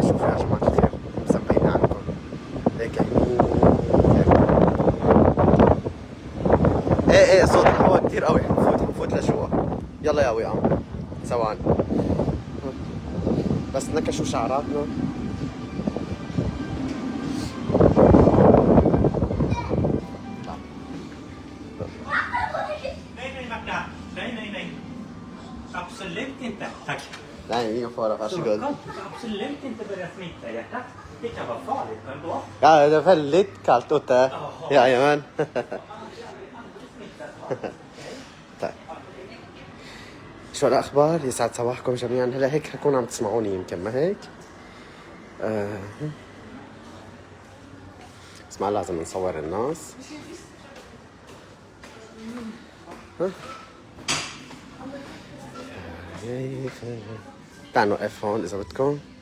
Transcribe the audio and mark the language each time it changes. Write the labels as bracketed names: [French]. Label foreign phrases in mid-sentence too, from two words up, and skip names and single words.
[Arabic] شوفوا يا جماعة الخير، مسبقين عنكم هيك يمين هيك. ايه صوت الهواء كتير قوي. حنفوت لجوا. يلا يا وئام ثواني بس نكشوا شعراتنا. [Swedish] Absolut inte. Tack. Nej, ingen fara. Varsågod. Absolut inte börja smitta hjärtat. Det kan vara farligt ändå. Ja, det är väldigt kallt ute. Jajamän. [Arabic] طيب شو الأخبار؟ يسعد صباحكم جميعا. هلا هيك حكون عم تسمعوني يمكن، ما هيك؟ اسمع لازم نصور الناس. تعالوا نوقف هون إذا بدكم.